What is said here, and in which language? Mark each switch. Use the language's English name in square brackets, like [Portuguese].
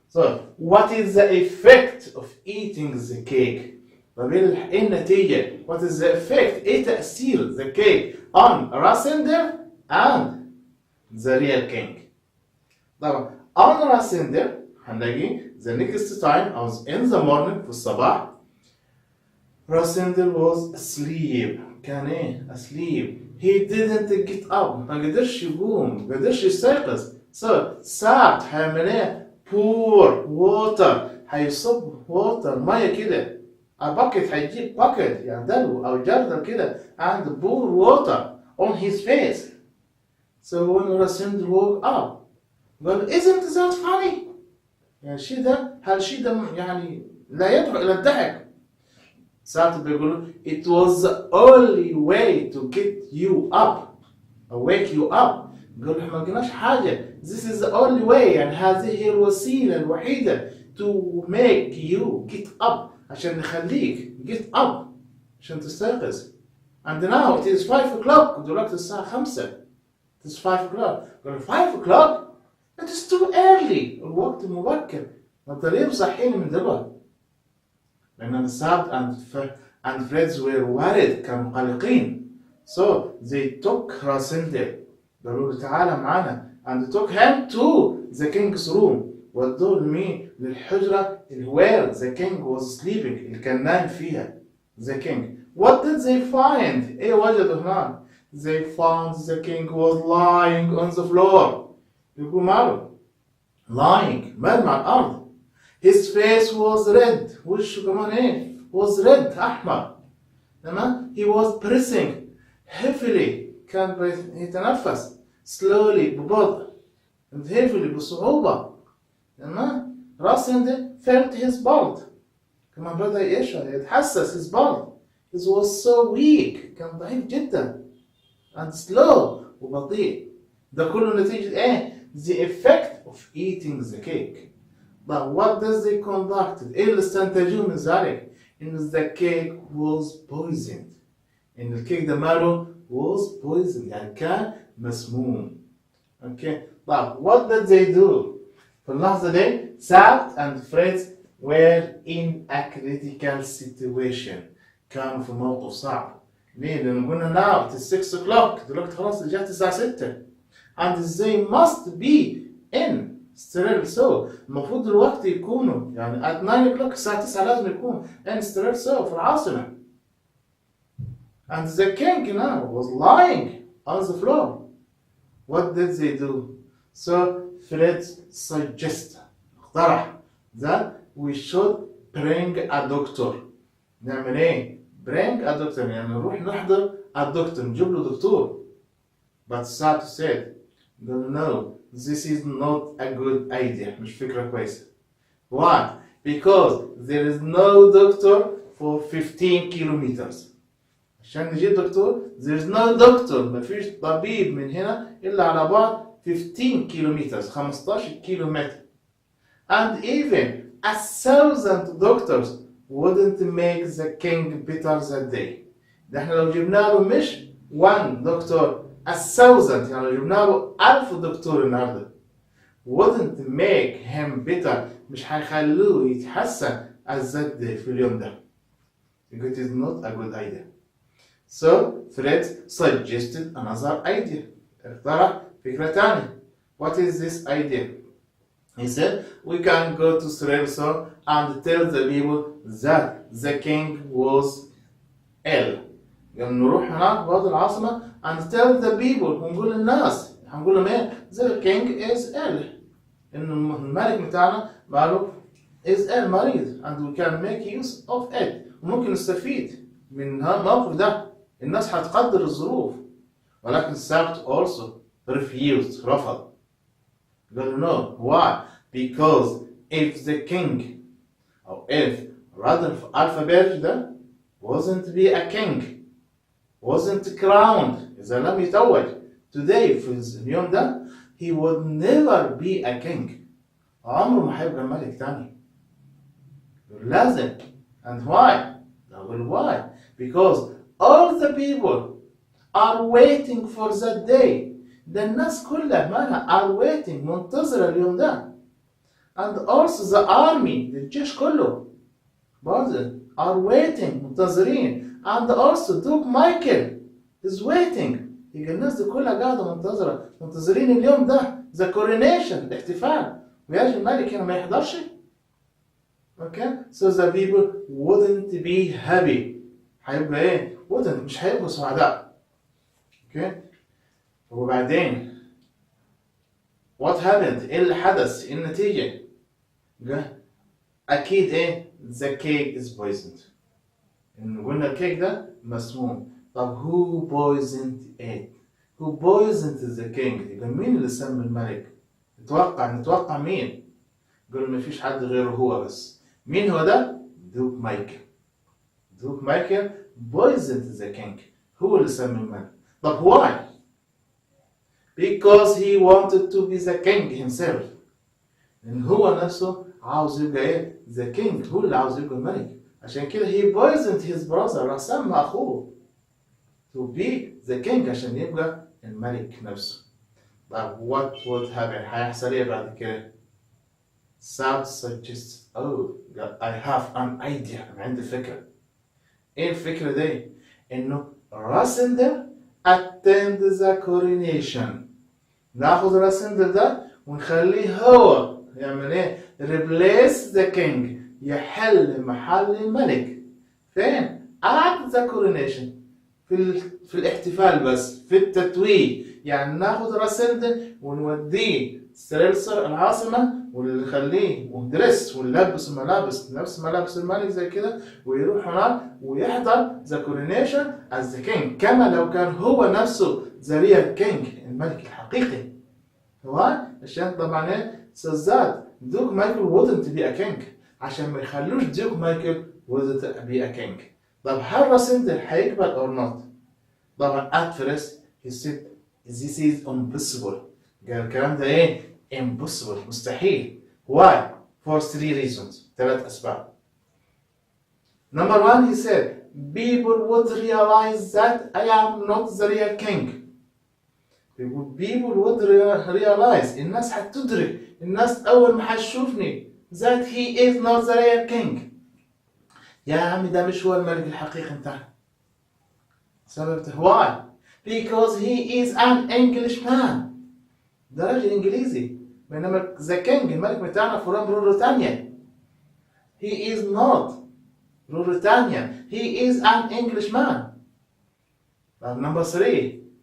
[English] So what is the effect of eating the cake؟ [Arabic] طب ايه النتيجة؟ [English] what is the effect؟ ايه تأثير the cake on Rasender and the real king؟ طبعا on Rasender هنلاقي the next time I was in the morning في الصباح Rasender was asleep كان ايه asleep he didn't get up [Arabic] ما قدرش يقوم ما قدرش يستيقظ. [English] so Sabt هيعمل ايه pour water هيصب water ميه كده a bucket هيجيب bucket [Arabic] يعني دلو او جردل كده [English] and pour water on his face. so when Rasender woke up [Arabic] قال [English] isn't that funny [Arabic] يعني الشيء ده هالشيء ده يعني لا يدعو الى الضحك. ساعات بيقولوا [English] it was the only way to get you up or wake you up. [Arabic] قالوا احنا ما قلناش حاجة [English] this is the only way [Arabic] يعني هذه هي الوسيلة الوحيدة [English] to make you get up [Arabic] عشان نخليك get up عشان تستيقظ. [English] and now it is 5 o'clock [Arabic] دلوقتي الساعة 5 [English] it is 5 o'clock. [Arabic] قالوا 5 o'clock [English] it is too early [Arabic] الوقت مبكر ما انت ليه مصحيني من دلوقتي؟ لأن [English] Sabt and Fred were worried [Arabic] كانوا قلقين. [English] so they took Rasender قالوا له تعالى معانا and took him to the king's room [Arabic] ودوه لمين؟ للحجرة [English] where the king was sleeping [Arabic] اللي كان نايم فيها [English] the king. what did they find؟ [Arabic] ايه وجدوا هناك؟ [English] they found the king was lying on the floor. [Arabic] يقول ماله؟ lying مرمى على الأرض. [English] his face was red وشه كمان ايه was red احمر. تمام he was breathing heavily [Arabic] كان يتنفس [English] slowly ببطء and heavily بصعوبة. تمام Rasender felt his pulse كمان بدأ يشعر يتحسس his pulse. he was so weak [Arabic] كان ضعيف جدا [English] and slow وبطيء. [Arabic] ده كله نتيجة ايه [English] the effect of eating the cake. But what does they conduct؟ [Arabic] ايه اللي استنتجوه من ذلك؟ [English] إن the cake was poisoned. إن الكيك ده ماله was poisoned [Arabic] يعني كان مسموم. [English] Okay. طيب what did they do؟ [Arabic] في اللحظة دي [English] Sabt and Fred were in a critical situation. [Arabic] كانوا في موقف صعب. ليه؟ لأن قلنا [English] now it is 6 o'clock [Arabic] دلوقتي خلاص رجعت الساعة 6 [English] and they must be in [Arabic] ستريل. المفروض دلوقتي يكونوا يعني [English] at 9 o'clock [Arabic] الساعة 9 لازم يكون in ستريل في العاصمة. [English] And the king now was lying on the floor. What did they do? So Fred suggested, [Arabic] اقترح [English] that we should bring a doctor. [Arabic] نعمل ايه؟ bring a doctor يعني نروح نحضر الدكتور، نجيب له دكتور. [English] But Sato said, no, this is not a good idea. [Arabic] مش فكرة كويسة. [English] Why? Because there is no doctor for 15 kilometers. [Arabic] عشان نجيب دكتور [English] there is no doctor. [Arabic] مفيش طبيب من هنا إلا على بعد 15 kilometers 15 كيلومتر. [English] And even 1,000 doctors wouldn't make the king better that day. [Arabic] ده احنا لو جبنا له مش 1 دكتور 1,000 يعني لو جبنا له 1000 دكتور النهارده [English] wouldn't make him better [Arabic] مش هيخلوه يتحسن as that day في اليوم ده. [English] It is not a good idea. So Fred suggested another idea. [Arabic] اقترح فكرة تانية. [English] What is this idea? He said we can go to Srelso and tell the people that the king was ill. [Arabic] يعني نروح هناك بهذه العاصمة and tell the people ونقول للناس هنقول لهم ايه the king is ill إنه الملك بتاعنا ماله is ill مريض [English] and we can make use of it [Arabic] وممكن نستفيد من الموقف ده. الناس هتقدر الظروف. ولكن سابت [English] also refused [Arabic] رفض. قال [English] no. Why? Because if the king أو if rather في alphabet ده wasn't be a king wasn't crowned [Arabic] إذا لم يتوج [English] today [Arabic] في اليوم ده [English] he would never be a king. [Arabic] عمره ما هيبقى ملك تاني. لازم. [English] And why? [Arabic] أقول why? [English] Because all the people are waiting for that day. [Arabic] ده الناس كلها مالها [English] are waiting [Arabic] منتظرة اليوم ده. [English] And also the army [Arabic] الجيش كله برضه [English] are waiting منتظرين. And also Duke Michael is waiting. [Arabic] يبقى الناس دي كلها قاعدة منتظرين اليوم ده the coronation الاحتفال ويجي الملك هنا ما يحضرش. [English] Okay? So the people wouldn't be happy. [Arabic] هيبقى ايه؟ [English] wouldn't [Arabic] مش هيبقوا سعداء. [English] Okay? [Arabic] وبعدين what happened؟ ايه اللي حدث؟ ايه النتيجة؟ أكيد ايه؟ [English] the cake is poisoned. [Arabic] إن قلنا الكيك ده مسموم. طب who poisoned it؟ [English] who poisoned the king؟ [Arabic] يبقى مين اللي سمى الملك؟ نتوقع مين؟ قلنا مفيش حد غيره هو بس. مين هو ده؟ دوك مايكل. [English] Duke Michael poisoned the king. [Arabic] هو اللي سمى الملك. طب [English] why؟ Because he wanted to be the king himself. [Arabic] لأن هو نفسه عاوز يبقى إيه؟ the king. هو اللي عاوز يبقى الملك. عشان كده [English] he poisoned his brother. [Arabic] راح سمى أخوه [English] to be the king [Arabic] عشان يبقى الملك نفسه. [English] طب what would happen؟ [Arabic] هيحصل إيه بعد كده؟ [English] South suggests oh I have an idea. [Arabic] أنا عندي فكرة. إيه الفكرة دي؟ إنه راسندر [English] attend the coronation. [Arabic] ناخذ راسندر ده ونخليه هو يعمل إيه؟ [English] replace the king. [Arabic] يحل محل الملك. فين؟ [English] at the coronation. [Arabic] في الاحتفال بس في التتويج. يعني ناخذ راسندر ونوديه سريلسر العاصمة ونخليه وندرس ونلبس الملابس نفس ملابس الملك زي كده ويروح هناك ويحضر ذا كورونيشن از ذا كينج كما لو كان هو نفسه ذا ريال كينج الملك الحقيقي. هو عشان طبعا ايه سزاد دوك مايكل [English] wouldn't be a king [Arabic] عشان ما يخلوش دوك مايكل wouldn't be a king. طب هل راسندر هيقبل or not؟ طبعا [English] at first he said this is impossible. [Arabic] قال الكلام ده ايه؟ impossible مستحيل. [English] Why? For 3 reasons. [Arabic] 3 أسباب. [English] Number 1 he said people would realize that I am not the real king. People would realize [Arabic] الناس هتدرك الناس أول ما هتشوفني [English] that he is not the real king. [Arabic] يا عمي ده مش هو الملك الحقيقي بتاعنا. [English] سببته why? Because he is an Englishman. [Arabic] ده راجل إنجليزي بينما [English] the king [Arabic] الملك بتاعنا [English] from Ruritania. He is not Ruritanian. He is an Englishman. Number 3.